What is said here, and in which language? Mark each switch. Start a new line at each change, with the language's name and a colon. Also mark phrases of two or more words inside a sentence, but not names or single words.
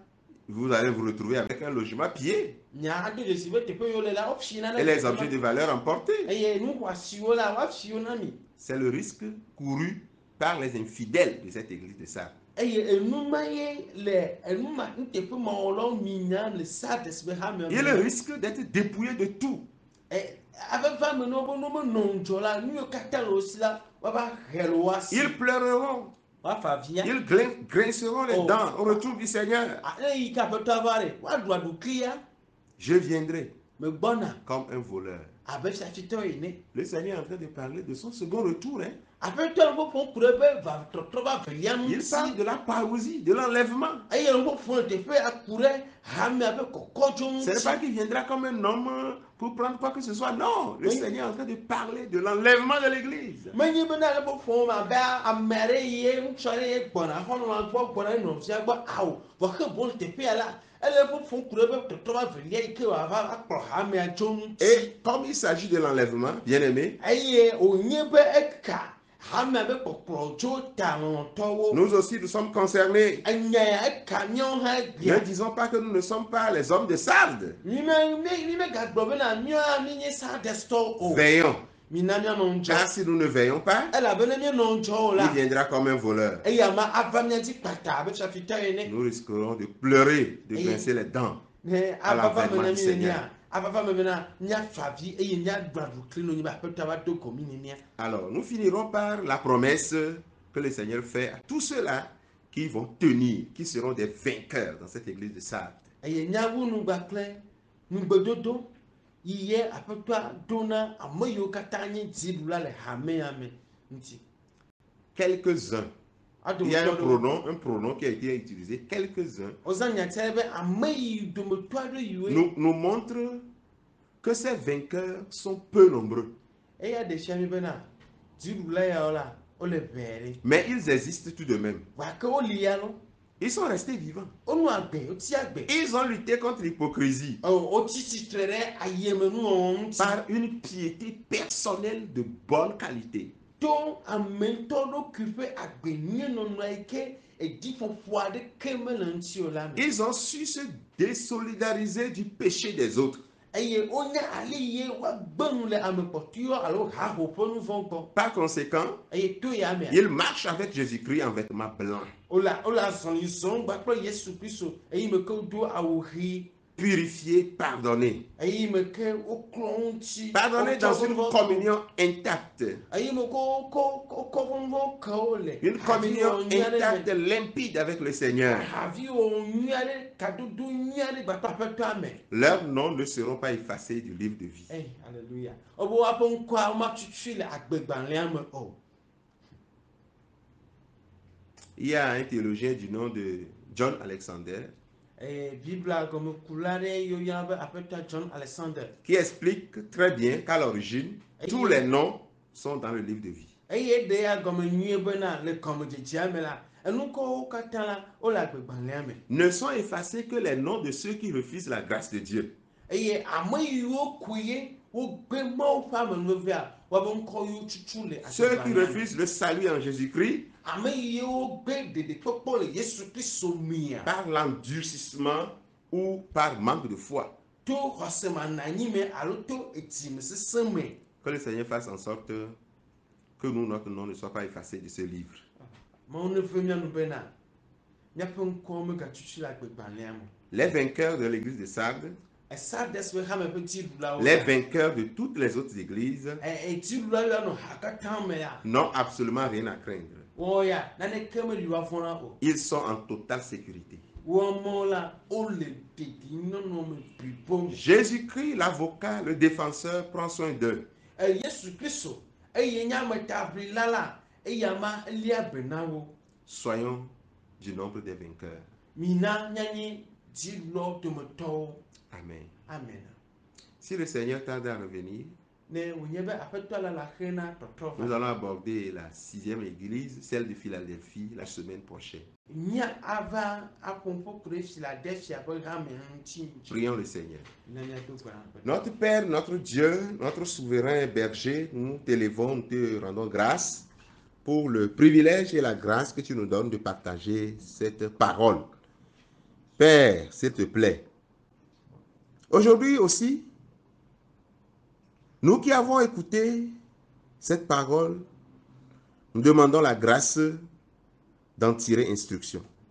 French: vous allez vous retrouver avec un logement pillé
Ewe: nya ado dzesi be teƒe yiwo le la wofi na
French: et les
Ewe: ɖe
French: objets de valeur emportés.
Ewe: eye nu xɔasiwo la woafi wo na mi.
French: C'est le risque couru par les infidèles de cette église de Sardes.
Ewe: Eye enu ma ye le enu ma nuteƒe mawɔlawo minya le Sardes ƒe hame
French: Il risque d'être dépouillé de tout.
Ewe: aveva me no be no menɔ ŋudzɔ la nu yiwo katã le wo si la woava he le wo asi
French: Ils pleureront,
Ewe: woafa avia.
French: ils grinceront les dents au retour du Seigneur.
Ewe: Ne yi ke aƒetɔ va ɖe woaɖu aɖuklia
French: Je viendrai
Ewe: megbɔna
French: comme un voleur.
Ewe: abe fiafitɔ ene.
French: Le Seigneur est en train de parler de son second retour. Hein.
Ewe: Aƒetɔ le ƒoƒom ku ɖe be va trɔtrɔ va velia
French: Il parle
Ewe: ŋuti
French: de la parousie, de l'enlèvement.
Ewe: eye le ƒoƒom le teƒe aku ɖe hamea ƒe kɔkɔdzo
French: Ce n'est pas
Ewe: ŋuti.
French: qu'il viendra comme un homme pour prendre quoi que ce soit. Non, le Seigneur est en train de parler de l'enlèvement de l'église.
Ewe: Menye be na le ƒoƒom abe ame aɖe ye ŋutsu aɖe ye gbɔna xɔlɔ̃a gbɔ gbɔna nɔvia gbɔ awo vɔxe bo le teƒea la ele ƒoƒom ku ɖe be trɔtrɔ va velia yi ke wòava akplɔ hamea dzo ŋuti.
French: Et comme il s'agit de l'enlèvement, bien aimé,
Ewe: Eye wònye be eka hamea be kpɔkplɔ dzo ta lɔlɔ̃tɔwo.
French: nous aussi nous sommes concernés.
Ewe: Enya ya eka míawo hã Ne gbia.
French: disons pas que nous ne sommes pas les hommes de Sardes.
Ewe: Mi megagblɔ bena míawo míenye Sardestɔwo o.
French: Veillons.
Ewe: Mina míanɔ
French: Car
Ewe: ŋudzɔ.
French: si nous ne veillons pas,
Ewe: Elabena míanɔ ŋudzɔ o
French: il
Ewe: la.
French: viendra comme un voleur.
Ewe: Eya ma ava mía dzi kpata abe fiafitɔ ene.
French: Nous risquerons de pleurer, de grincer les dents.
Ewe: Ne
French: À
Ewe: avava me
French: l'avènement
Ewe: na
French: du
Ewe: mi
French: Seigneur.
Ewe: nenia. Avava me bena míafa avi eye míaɖu aɖukli no nyi be aƒetɔ va do go mi nenia.
French: Alors, nous finirons par la promesse que le Seigneur fait à tous ceux-là qui vont tenir, qui seront des vainqueurs dans cette église de Sardes.
Ewe: Eye nyawunu gbaklẽ nugbedodo yi ye aƒetɔa do na ame yiwo katã nye dziɖula le hamea me ŋuti.
French: Quelques-uns. Il y a
Ewe: Adometɔ
French: un pronom qui a été utilisé. Quelques-uns
Ewe: ozã nyatsa be ame yi dometɔ aɖe yiwoe.
French: nous montre que ces vainqueurs sont peu nombreux.
Ewe: Eya ɖe fia mi bena dziɖula yawo la wole ʋɛɛ ɖe.
French: Mais ils existent tout de même.
Ewe: Gake woli ya lo.
French: Ils sont restés vivants.
Ewe: Wonɔ agbe, woti agbe.
French: Ils ont lutté contre l'hypocrisie
Ewe: Wotsi tsitre ɖe ayemenuwɔwɔ ŋuti.
French: par une piété personnelle de bonne qualité.
Ewe: To ametɔ ɖokui ƒe agbenyenɔnɔ yi ke ediƒoƒo aɖeke mele ŋuti o la me.
French: Ils ont su se désolidariser du péché des autres.
Ewe: Eye wonya ali ye woagbe nu le ame kpɔtɔewo alo haho ƒe nu vɔ gbɔ.
French: Par conséquent,
Ewe: Eye to ya mea.
French: ils marchent avec Jésus-Christ en vêtements blancs,
Ewe: Wole azɔli zɔm gbakple Yesu Kristo eyi me ke wodo awu ʋi.
French: purifiés, pardonnés.
Ewe: Eyi me ke woklɔ ŋuti.
French: Pardonnés dans une communion intacte.
Ewe: Eyi me kɔ vɔvɔ ke wo le.
French: Une communion intacte, limpide avec le Seigneur.
Ewe: Haviwo nyui aɖe kadodo nyui aɖe gbakple aƒetɔa me.
French: Leurs noms ne seront pas effacés du livre de vie. Alléluia.
Ewe: Wobe woaƒe ŋkɔa womatutui le agbegbalẽa me o.
French: Il y a un théologien du nom de John Alexander
Ewe: Biblia gɔmekula ɖe yiwo yɔna be aƒetɔ John Alexander.
French: qui explique très bien qu'à l'origine, tous les noms sont dans le livre de vie.
Ewe: Eye ɖe ya gɔme nyuie bena le gɔmedzedzea me la enu kɔwo katã la wole agbegbalẽa me.
French: Ne sont effacés que les noms de ceux qui refusent la grâce de Dieu.
Ewe: Eye ame yiwo kui ye wogbe Mawu ƒe amenuvevea woabe ŋkɔ yiwo tutu le
French: Ceux qui
Ewe: agbegbalẽa me.
French: refusent le salut en Jésus-Christ
Ewe: Ame yiwo gbe ɖeɖekpɔkpɔ le Yesu Kristo mia.
French: par l'endurcissement ou par manque de foi.
Ewe: To xɔsemananyi me alo to edzimesesẽ me.
French: Que le Seigneur fasse en sorte que nous, notre nom ne soit pas effacé de ce livre.
Ewe: Mawu ne ve mianu bena míaƒe ŋkɔwo megatutu le agbegbalẽa me.
French: Les vainqueurs de l'église de Sardes,
Ewe: Sardes ƒe hame ƒe dziɖulawo.
French: les vainqueurs de toutes les autres églises
Ewe: Dziɖula yiwo nɔ ha katã mea.
French: n'ont absolument rien à craindre.
Ewe: Woya naneke meli woavɔ̃ na o.
French: Ils sont en totale sécurité.
Ewe: Woamewo la wole dedienɔnɔ me blibo me.
French: Jésus-Christ, l'avocat, le défenseur, prend soin d'eux.
Ewe: Yesu Kristo eye nye ametaʋlila la eya ma elia be na wo.
French: Soyons du nombre des vainqueurs.
Ewe: Mina mianye dziɖulawo dometɔwo. Amen. Amen.
French: Si le Seigneur tarde à revenir,
Ewe: Ne wònye be aƒetɔ la le axe na tɔtrɔ
French: nous
Ewe: va.
French: allons aborder la 6e église, celle de Philadelphie, la semaine prochaine.
Ewe: Mía ava aƒomƒo ku ɖe Philadelphia ƒe hame ŋuti.
French: Prions le Seigneur.
Ewe: Ne míado gbe aƒetɔ.
French: Notre Père, notre Dieu, notre souverain berger, nous t'élévons, nous te rendons grâce pour le privilège et la grâce que tu nous donnes de partager cette parole. Père, s'il te plaît, aujourd'hui aussi, nous qui avons écouté cette parole, nous demandons la grâce d'en tirer instruction.